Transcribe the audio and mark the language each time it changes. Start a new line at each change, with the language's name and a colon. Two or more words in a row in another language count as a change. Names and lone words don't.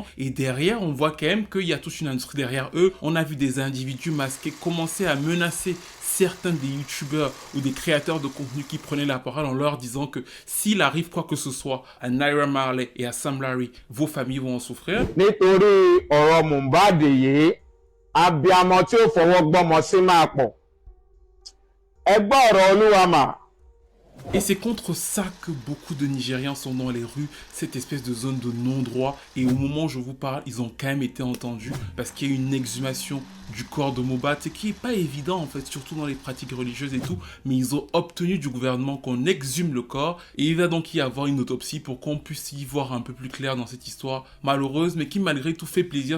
French: Et derrière, on voit quand même qu'il y a toute une industrie derrière eux. On a vu des individus masqués commencer à menacer certains des youtubeurs ou des créateurs de contenu qui prenaient la parole en leur disant que s'il arrive quoi que ce soit à Naira Marley et à Sam Larry, vos familles vont en souffrir.
Yoruba: Nítorí ọ̀rọ̀ Mohbad yìí, abiyamọ tí ó fọwọ́ gbọ́mọ sí máa pọ̀. Ẹ gbọ́ ọ̀rọ̀ Olúwa mà.
French: Et c'est contre ça que beaucoup de Nigériens sont dans les rues, cette espèce de zone de non-droit. Et au moment où je vous parle, ils ont quand même été entendus parce qu'il y a eu une exhumation du corps de Mohbad, ce qui n'est pas évident en fait, surtout dans les pratiques religieuses et tout. Mais ils ont obtenu du gouvernement qu'on exhume le corps et il va donc y avoir une autopsie pour qu'on puisse y voir un peu plus clair dans cette histoire malheureuse, mais qui malgré tout fait plaisir.